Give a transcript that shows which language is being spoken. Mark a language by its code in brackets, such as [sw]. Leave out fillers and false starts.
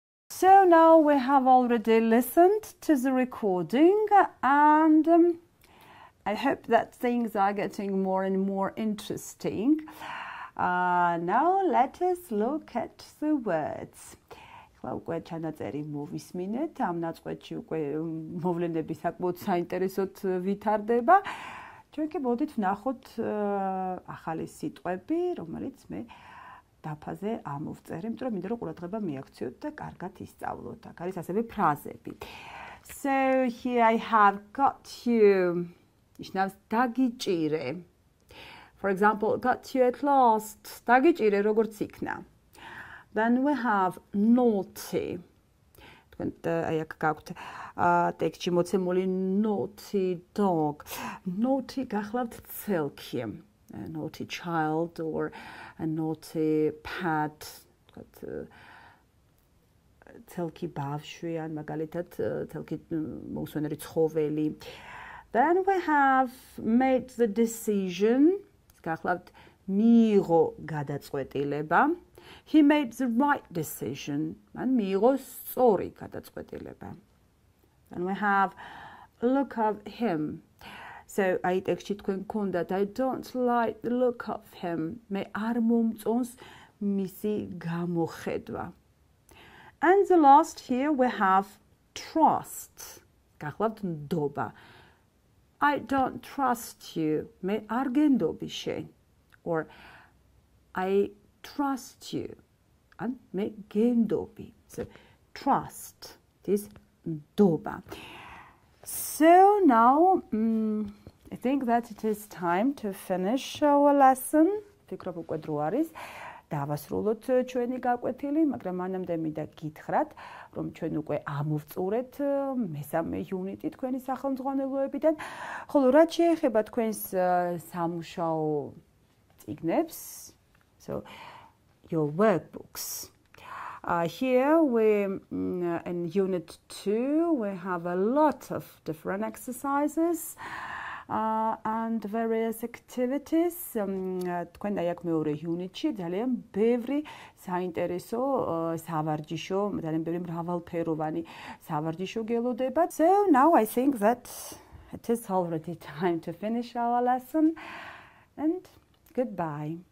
[en] So now we have already listened to the recording, and I hope that things are getting more and more interesting. Now let us look at the words. [ka] უკვე ჩანაწერი მოვისმინეთ, ამ ნაწყვეტში უკვე მოვლენები საკმაოდ საინტერესოდ ვითარდება. ჩვენ კი მოდით ვნახოთ ახალი სიტყვები, რომელიც მე დაფაზე ამოვწერე, იმიტომ რომ მინდა რომ ყურადღება მიაქციოთ და კარგად ისწავლოთ. აქ არის ასევე ფრაზები. [en] So here I have got you. [ka] ნიშნავს დაგიჭირე. [en] For example, got you at last. [ka] დაგიჭირე როგორც იქნა. [en] Then we have naughty. [ka] აი აქ გაქვთ ტექსტში მოცემული [en] naughty dog. Naughty [ka] გახლავთ ცელქი. [en] A naughty child or a naughty pet. [ka] ცელქი ბავშვი ან მაგალითად ცელქი მოუსვენარი ცხოველი. [en] Then we have made the decision. [ka] გახლავთ მიიღო გადაწყვეტილება. [en] He made the right decision. [ka] And მიიღო სწორი გადაწყვეტილება. [en] And we have look of him. So [ka] აი ტექსტში თქვენ გქონდათ [en] I don't like the look of him. [ka] მე არ მომწონს მისი გამოხედვა. [en] And the last here we have trust. [ka] გახლავთ ნდობა. [en] I don't trust you. [ka] მე არ გენდობი შენ. [en] Or I trust you. And me gendobi. So trust is doba. So now I think that it is time to finish our lesson. [ka] ფიქრობ უკვე დრო არის დავასრულოთ ჩვენი გაკვეთილი, მაგრამ მანამდე მინდა გითხრათ, რომ ჩვენ უკვე ამოვწურეთ მესამე იუნიტი თქვენი სახელმძღვანელოებიდან, ხოლო რაც შეეხება თქვენს სამუშაო წიგნებს, [en] so your workbooks. Here in Unit 2 we have a lot of different exercises and various activities. [ka] თქვენ აი აქ მეორე იუნიტში ძალიან ბევრი საინტერესო სავარჯიშო, ძალიან ბევრი მრავალფეროვანი სავარჯიშო გელოდებათ. [en] So now I think that it is already time to finish our lesson and goodbye.